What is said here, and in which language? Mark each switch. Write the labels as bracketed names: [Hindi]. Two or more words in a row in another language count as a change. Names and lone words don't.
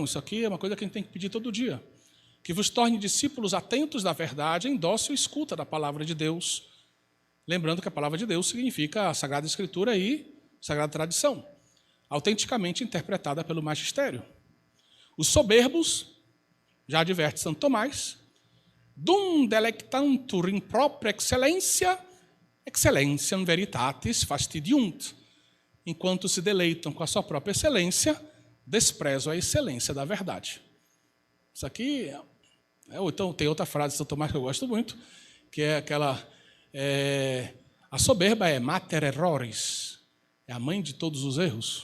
[Portuguese] Isso aqui é uma coisa que a gente tem que pedir todo dia. Que vos torne discípulos atentos da verdade, em dócil escuta da palavra de Deus. Lembrando que a palavra de Deus significa a Sagrada Escritura e Sagrada Tradição, autenticamente interpretada pelo magistério. Os soberbos, já adverte Santo Tomás, [Latin] dum delectantur in propria excelência, excellentiam veritatis fastidiunt. [Portuguese] Enquanto se deleitam com a sua própria excelência, desprezam a excelência da verdade. Isso aqui, ou então tem outra frase de Santo Tomás que eu gosto muito, que é aquela, a soberba é [Latin] mater errores, [Portuguese] é a mãe de todos os erros.